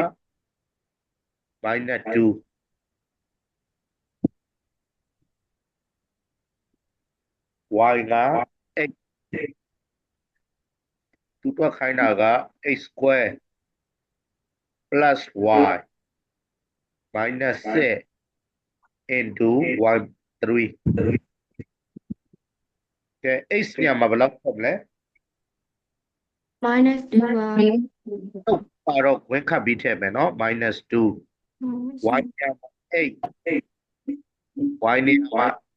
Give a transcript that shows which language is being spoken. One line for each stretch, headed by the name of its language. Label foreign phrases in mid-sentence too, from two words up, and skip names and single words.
Burmese: -2 y က x သူတွက်ခိုင်းတာက
English: x square plus y minus 6 into y 3
Burmese: ကဲ x ညမှာဘယ်လောက်ဖြစ်မလဲ minus 2ပါ ဟုတ်ပါတော့ဝင်ခတ်ပြီးထည့်မယ်နော် -2 y ညမှာ8 y နေရာမှာ